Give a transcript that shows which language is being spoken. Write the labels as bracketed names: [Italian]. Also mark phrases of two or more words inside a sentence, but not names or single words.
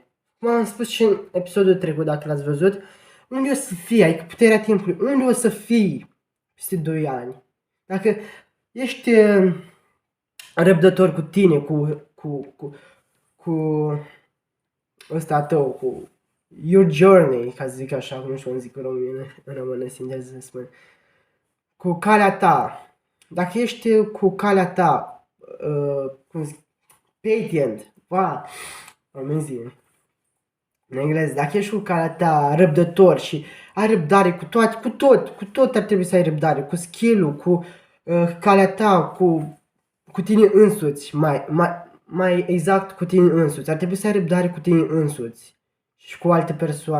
[Romanian] Cum am spus și în episodul trecut, dacă l-ați văzut, unde o să fii, adică puterea timpului, unde o să fii peste 2 ani? Dacă ești răbdător cu tine, cu ăsta tău, cu [English] your journey, [Romanian] ca să zic așa, nu știu cum zic în română, sincer să spun, cu calea ta. Dacă ești cu calea ta, cum zic, [English] patient, amazing, [Romanian] în engleză, dacă ești cu calea ta răbdător și ai răbdare cu tot ar trebui să ai răbdare, cu skill-ul, cu calea ta, cu tine însuți, mai exact cu tine însuți. Ar trebui să ai răbdare cu tine însuți și cu alte persoane.